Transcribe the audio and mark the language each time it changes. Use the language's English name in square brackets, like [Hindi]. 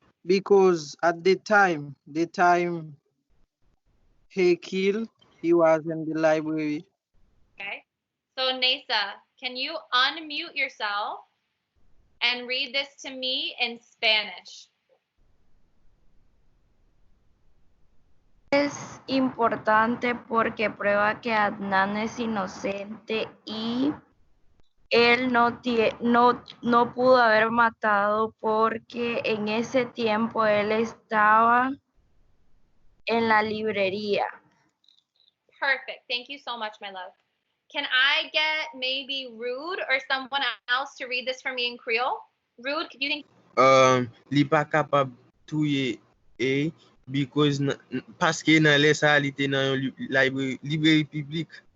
[English] Because at the time he killed, he was in the library. Okay. So Nasa, can you unmute yourself and read this to me in Spanish? [Spanish] Es importante porque prueba que Adnan es inocente y él no pudo haber matado porque en ese tiempo él estaba en la librería. [English] Perfect. Thank you so much, my love. Can I get maybe Rude or someone else to read this for me in Creole? Rude, do you think? [Haitian Creole] Li pa kapab touye because paske nan lè sa li te nan yon library public.